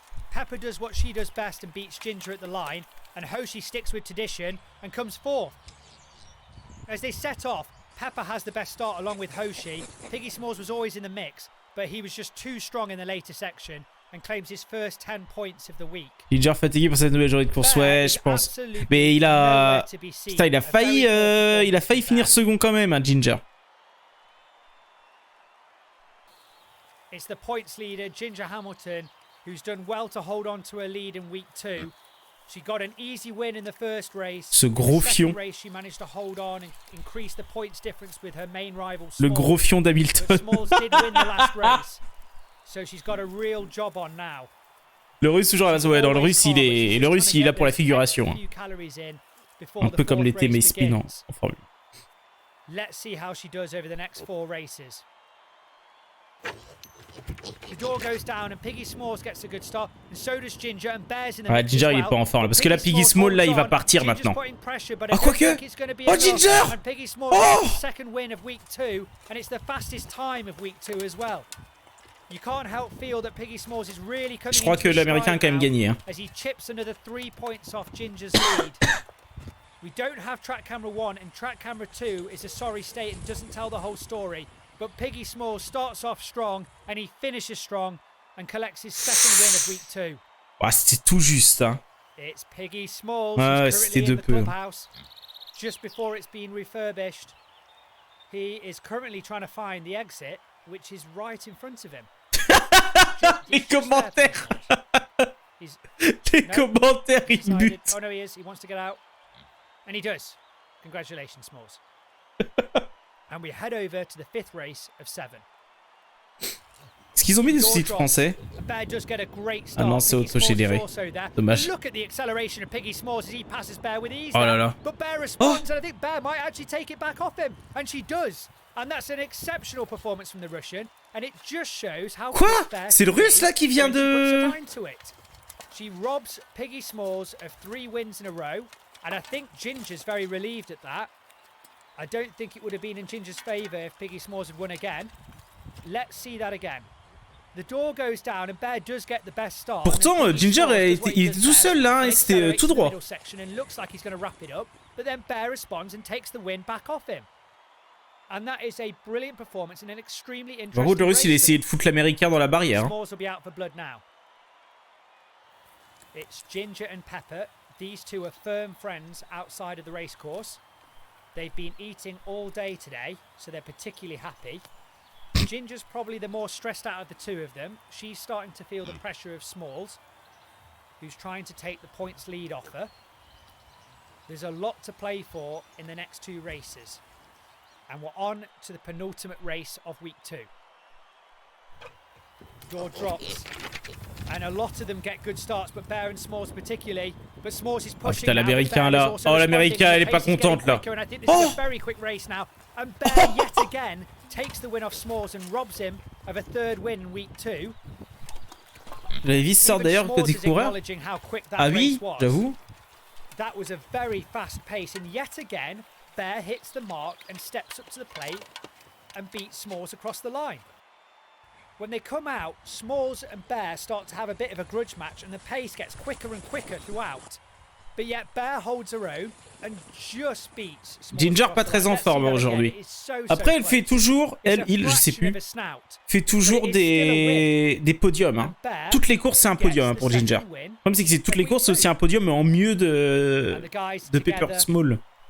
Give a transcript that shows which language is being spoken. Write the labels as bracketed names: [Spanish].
[English] Pepper does what she does best and beats Ginger at the line, and Hoshi sticks with tradition and comes fourth. As they set off, Pepper has the best start along with Hoshi. Piggy Smalls was always in the mix, but he was just too strong in the later section and claims his first 10 points of the week. [French] Ginger fatigué pour cette nouvelle journée de course, ouais, je pense. Mais il a... Putain, il a failli finir second quand même, hein, Ginger. [English] It's the points leader, Ginger Hamilton, who's done well to hold on to her lead in week 2. She got an easy win in the first race. [French] Ce gros fion. [English] Race, she managed to hold on and increase the points difference with her main rival. [French] Le gros fion d'Hamilton. [English] Smalls did win the last race, so she's got a real job on now. [French] Le russe toujours à la ouais, dans le russe il est là pour la figuration. Un peu comme l'était Mace en Formule. [English] Let's see how she does over the next 4 races. The door goes down and Piggy Smalls gets a good start, and so does Ginger, and Bear's in the mix. [French] Ginger il est pas en forme là, parce que là Piggy Small là il va partir maintenant. Ah quoique. Oh Ginger. Oh. [English] Second win of week 2, and it's the fastest time of week 2 as well. You can't help feel that Piggy Smalls is really coming. [French] Je crois que l'américain a quand même gagné. Hein. [English] As he chips another 3 points off Ginger's lead. We don't have track camera 1, and track camera 2 is a sorry state and doesn't tell the whole story. But Piggy Smalls starts off strong and he finishes strong and collects his second win of week 2. [French] Ah, c'était tout juste, hein. [English] It's Piggy Smalls who's currently in the clubhouse just before it's been refurbished. He is currently trying to find the exit, which is right in front of him. [French] Les commentaires. Les commentaires, il bute. [English] Oh no, he is. He wants to get out. And he does. Congratulations, Smalls. And we head over to the 5th race of 7. [French] Est-ce qu'ils ont mis des sous-titres français? Ah non, c'est auto-généré. Dommage. [English] Look at the acceleration of Piggy Smalls as he passes Bear with ease. [French] Oh là là. [English] But Bear responds, and I think Bear might actually take it back off him, and she does. And that's an exceptional performance from the Russian, and it just shows how. [French] Quoi? C'est le Russe là qui vient de. [English] She robs Piggy Smalls of 3 wins in a row, and I think Ginger's very relieved at that. I don't think it would have been in Ginger's favour if Piggy Smalls had won again. Let's see that again. The door goes down and Bear does get the best start. [French] Pourtant, Ginger il était tout seul là, et c'était tout droit. [English] And looks like he's going to wrap it up, but then Bear responds and takes the win back off him. And that is a brilliant performance and an extremely interesting. [French] Par contre, le Russe il a essayé de foutre l'américain dans la barrière. [English] Smalls will be out for blood now. It's Ginger and Pepper. These two are firm friends outside of the race course. They've been eating all day today, so they're particularly happy. Ginger's probably the more stressed out of the two of them. She's starting to feel the pressure of Smalls, who's trying to take the points lead off her. There's a lot to play for in the next 2 races. And we're on to the penultimate race of week 2. Door drops. And a lot of them get good starts, but Bear and Smalls particularly. But Smalls is pushing. [French] Oh putain, l'américain là. Oh, l'américain, elle est pas contente là. [English] And I think this is a very quick race now. And Bear yet again takes the win off Smalls and robs him of a 3rd win in week 2. [French] La vis sort d'ailleurs côté coureur. Ah oui, j'avoue. [English] That was a very fast pace, and yet again, Bear hits the mark and steps up to the plate and beats Smalls across the line. When they come out, Smalls and Bear start to have a bit of a grudge match, and the pace gets quicker and quicker throughout. But yet Bear holds her own and just beats Smalls. [French] Ginger pas très en forme aujourd'hui. Après, elle fait toujours, je sais plus, fait toujours des podiums. Hein. Toutes les courses, c'est un podium hein, pour Ginger. Comme c'est que c'est toutes les courses, c'est aussi un podium, mais en mieux de Pepper Small.